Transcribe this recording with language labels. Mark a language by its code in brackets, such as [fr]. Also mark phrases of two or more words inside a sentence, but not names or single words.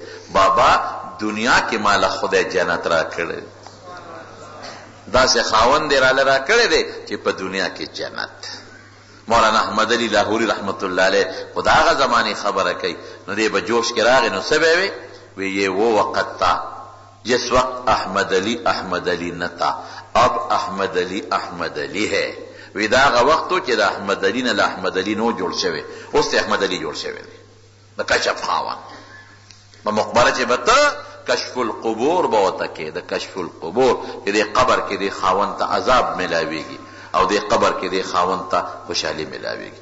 [ps] بابا دنیا کې ماله خدای جنت را کړی، داسې خاوند یې راله را کړی دی چې په دنیا کې جنت. مولانا احمد علي لاهوري [ar] رحمت الله علیه [ps] خو د هغه زمانې خبره کوي. نو دی به جوش کې راغی، نو څه به وی؟ [ur] وی یہ وہ وقت تھا جس وقت احمد علی نہ تھا، اب احمد علی ہے. [ps] وی دا هغه وخت چې د احمد علی نه له احمد علی نو جوړ شوی، اوس احمد علی جوړ شوی دی د کشف خاوند. په مقبره چې به ته [ar] کشف القبور [ps] به ورته کې، د [ar] کشف القبور [ps] چې د قبر کې د خاوند ته عذاب ملاویږي او د قبر کې د خاوند ته خوشحالي ملاویږي.